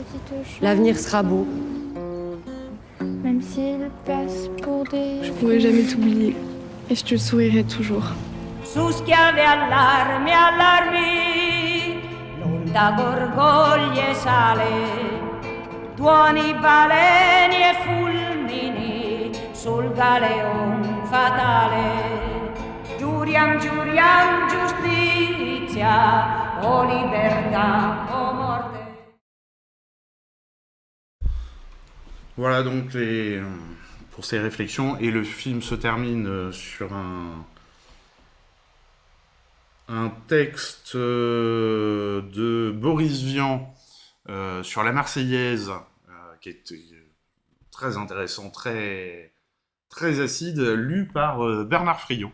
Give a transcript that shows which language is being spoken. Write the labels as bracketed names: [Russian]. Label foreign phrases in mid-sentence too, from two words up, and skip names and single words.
[French] L'avenir sera beau. Même s'il passe pour des... Je pourrai jamais t'oublier et je te sourirai toujours. [Italian] Su schiave allarmi, allarmi, l'onda gorgoglie sale, tuoni baleni e fulmini sul galeon fatale. Giuriam, giuriam, giustizia, o libertà, o morte. [French] Voilà donc pour ces réflexions, et le film se termine sur un texte de Boris Vian sur la Marseillaise, qui est très intéressant, très, très acide, lu par Bernard Friot.